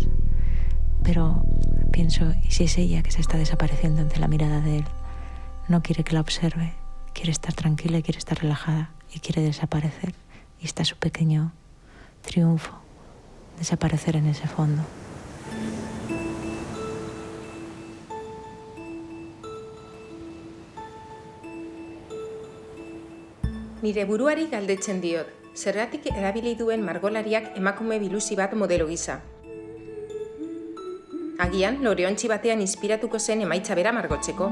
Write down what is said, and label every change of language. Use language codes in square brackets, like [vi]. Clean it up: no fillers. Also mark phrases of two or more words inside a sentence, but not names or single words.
[es] Pero pienso, ¿y si es ella que se está desapareciendo ante la mirada de él? No quiere que la observe, quiere estar tranquila y quiere estar relajada. Y quiere desaparecer. Y está su pequeño triunfo, desaparecer en ese fondo. [eu] Nire buruari galdetzen diot, zergatik erabili duen margolariak emakume biluzi bat modelo gisa. Agian, loreontzi batean inspiratuko zen emaitza bera margotzeko.